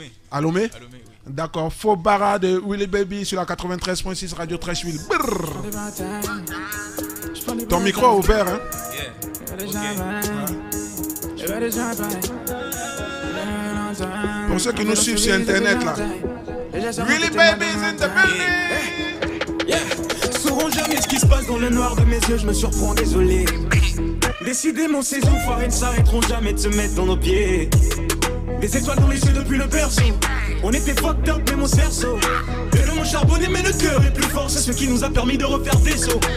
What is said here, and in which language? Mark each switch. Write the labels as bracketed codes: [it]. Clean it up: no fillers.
[fr] À Lomé? Oui. D'accord. Fobara de Willy Baby sur la 93.6 Radio Trashville. Ton micro est ouvert, hein? Pour ceux qui nous suivent sur internet là. [en] Willy Baby is in the building. [fr] Sauront jamais ce qui se passe dans le noir de mes yeux, je me surprends, désolé. Décidément ces enfoirés ne s'arrêteront jamais de se mettre dans nos pieds. Des étoiles dans les yeux depuis le berceau. On était fucked up mais mon cerceau. Et le mot charbonné mais le cœur est plus fort. C'est ce qui nous a permis de refaire des sauts.